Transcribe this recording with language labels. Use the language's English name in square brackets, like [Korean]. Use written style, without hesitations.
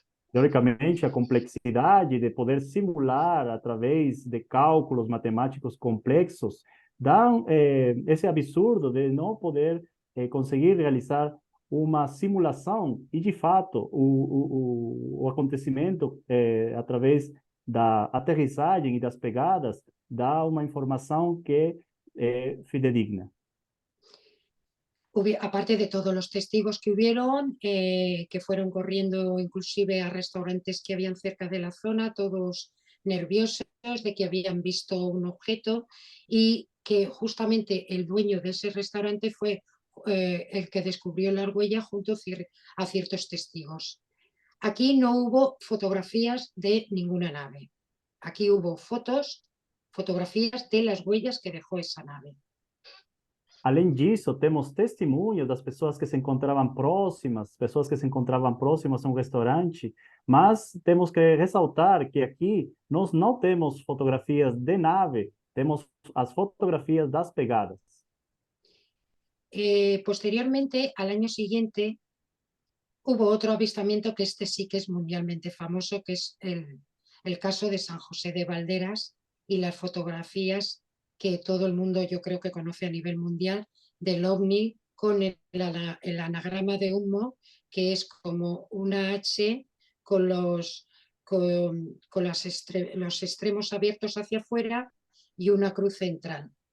[Portuguese] Teoricamente, a complexidade de poder simular através de cálculos matemáticos complexos dá esse absurdo de não poder conseguir realizar uma simulação e, de fato, o acontecimento através da aterrissagem e das pegadas dá uma informação que é fidedigna. [Spanish] aparte de todos los testigos que hubieron, que fueron corriendo inclusive a restaurantes que habían cerca de la zona, todos nerviosos de que habían visto un objeto, y que justamente el dueño de ese restaurante fue el que descubrió la argüella junto a ciertos testigos. Aquí no hubo fotografías de ninguna nave. Aquí hubo fotografías de las huellas que dejó esa nave. [Portuguese] Além disso, temos testemunhos das pessoas que se encontravam próximas, pessoas que se encontravam próximas a um restaurante, mas temos que ressaltar que aqui nós não temos fotografias de nave, temos as fotografias das pegadas. [Spanish] Posteriormente, al año siguiente, hubo otro avistamiento que este sí que es mundialmente famoso, que es el caso de San José de Valderas y las fotografías que todo el mundo yo creo que conoce a nivel mundial del ovni con el anagrama de humo, que es como una H con los extremos abiertos hacia afuera y una cruz central.